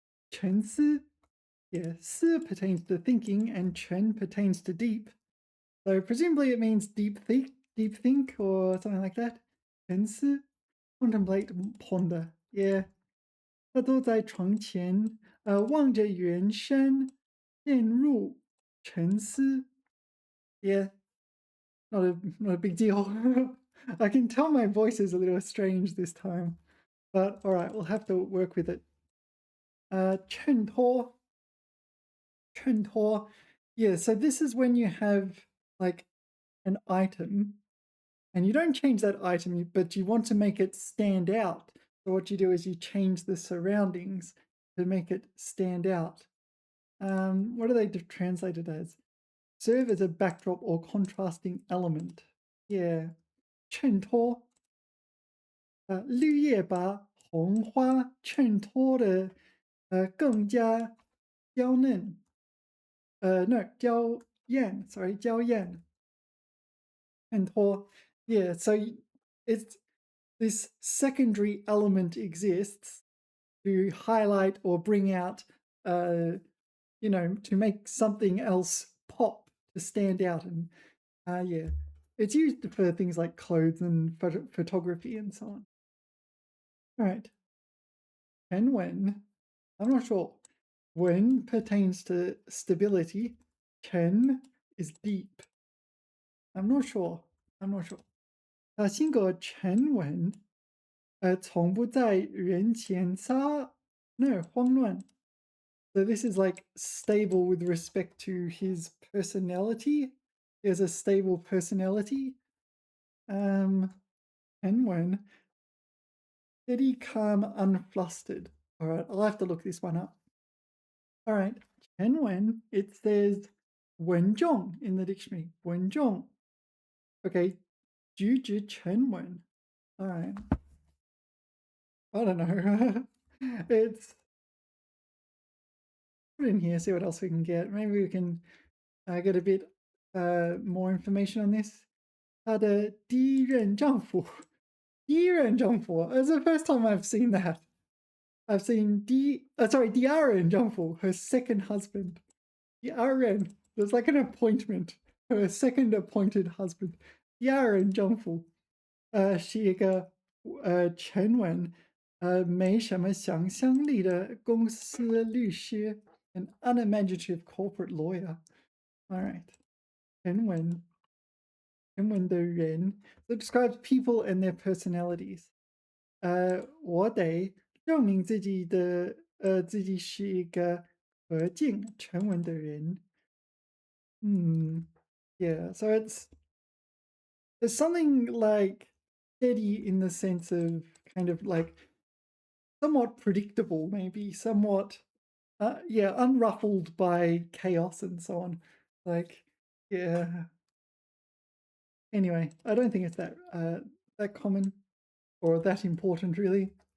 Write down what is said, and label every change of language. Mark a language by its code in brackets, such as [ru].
[en] 沉思, yeah, 思 pertains to thinking and 沉 pertains to deep. So presumably it means deep think or something like that. 沉思, contemplate, ponder. Yeah. [zh] 他坐在床前，望着远山，陷入沉思。 [en] Yeah, not a big deal. I can tell my voice is a little strange this time, but all right, we'll have to work with it. 衬托, yeah, so this is when you have like an item and you don't change that item, but you want to make it stand out. So what you do is you change the surroundings to make it stand out. What do they translate it as? Serve as a backdrop or contrasting element. Yeah. [zh] 衬托，绿叶把红花衬托的更加娇嫩。 [en] No, 娇艳，sorry, 娇艳。 衬托, yeah. So it's this secondary element exists to highlight or bring out, to make something else pop, to stand out, and yeah, it's used for things like clothes and photography and so on. All right. And when, I'm not sure. When pertains to stability. Chen is deep. I'm not sure. [zh] 性格沉稳，从不在人前慌乱。 [en] So this is like stable with respect to his personality. He has a stable personality. And when steady, calm, unflustered. All right, I'll have to look this one up. All right, Chen Wen, it says Wenzhong in the dictionary. Wenzhong. Okay, Juju Chen Wen. All right. I don't know. It's put in here, see what else we can get. Maybe we can get a bit more information on this. [zh] 她的第一任丈夫，第一任丈夫. [en] It's the first time I've seen that. I've seen 第二任丈夫, her second husband. 第二任, there's like an appointment, her second appointed husband. [zh] 第二任丈夫, 是一个沉稳没什么想象力的公司律师, [en] an unimaginative corporate lawyer. All right. 沉稳的人, so it describes people and their personalities. [zh] 我得证明自己是一个和静沉稳的人. [en] Yeah, so there's something like steady in the sense of kind of like somewhat predictable, maybe somewhat, unruffled by chaos and so on. Like, yeah. Anyway, I don't think it's that common or that important, really.